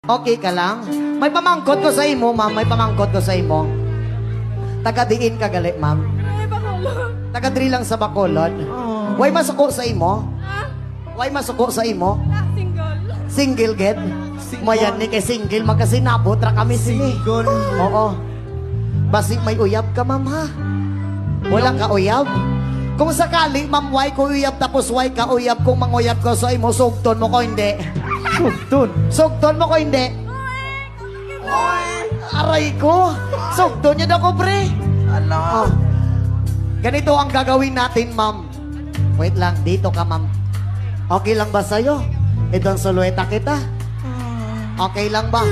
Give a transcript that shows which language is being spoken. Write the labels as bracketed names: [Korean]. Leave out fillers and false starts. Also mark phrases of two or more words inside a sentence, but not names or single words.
[Hiligaynon] Okay ka lang? May pamangkot ko sa imo, ma'am. May pamangkot ko sa imo. Taga-diin ka gali, ma'am. Ay, Bacolod. Taga-diri lang sa Bacolod. Way masuko sa imo? Ah, Way masuko sa imo? single. Single get? Mayan ni kay single, magkasinabot ra kami sini. Single. Oo. Basi may uyab ka, ma'am, ha? Wala ka uyab? Kung sakali, ma'am, way ko uyab tapos way ka uyab, kung manguyab ko sa imo, sugton mo ko hindi. Sugton. Sugton mo ko hindi. Aray ko. Sugton niya daw ko, pre. Oh. [Filipino] Ganito ang gagawin natin, ma'am. Wait lang, dito ka, ma'am. Okay lang ba sa'yo? Itong sulueta kita. Okay lang ba?